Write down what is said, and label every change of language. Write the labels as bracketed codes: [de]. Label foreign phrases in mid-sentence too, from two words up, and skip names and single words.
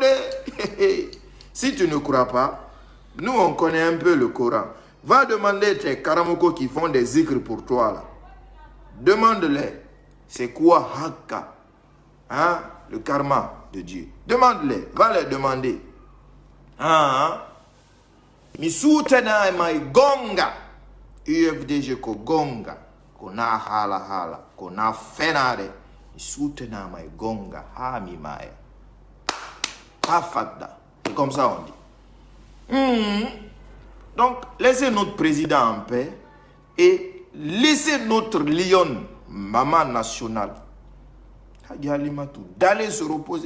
[fr] Si tu ne crois pas, nous on connaît un peu le Coran. Va demander tes karamoko qui font des zikrs pour toi là. Demande-les. C'est quoi Hakka? Hein? Le karma de Dieu. Demande-les. Va les demander. Hein? [ff] Mi soutena mai gonga. UFDG ko gonga. Ko na hala. Ko na fenare. Mi soutena mai gonga. Ha mi mai. [fr] Pas fadda. C'est comme ça on dit. Donc, laissez notre président en paix et laissez notre lion, maman nationale, d'aller se reposer.